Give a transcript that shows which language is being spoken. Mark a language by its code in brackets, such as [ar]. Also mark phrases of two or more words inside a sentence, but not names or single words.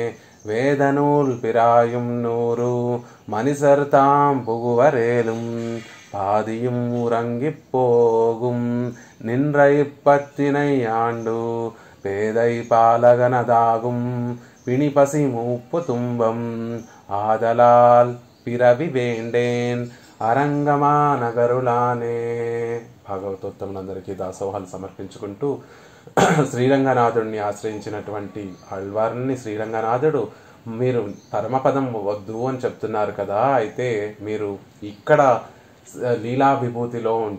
[ta] வேதநூல் பிராயும் 100 மனிதர் தாம் புகுவரேலும் பாதியும் உறங்கிப் போகும் நின்ற இப்பத்தினை ஆண்டு பேதை பாலகனதாகும் பிணிபசி மூப்பு துன்பம் ஆதலால் பிறவி வேண்டேன் அரங்கமா நகருளானே. [te] భాగవతోత్తములందరికీ దాసోహాలు సమర్పించుకుంటూ శ్రీరంగనాథుడిని ఆశ్రయించినటువంటి ఆళ్వార్ని శ్రీరంగనాథుడు మీరు పరమపదం వద్దు అని చెప్తున్నారు కదా, అయితే మీరు ఇక్కడ లీలా విభూతిలో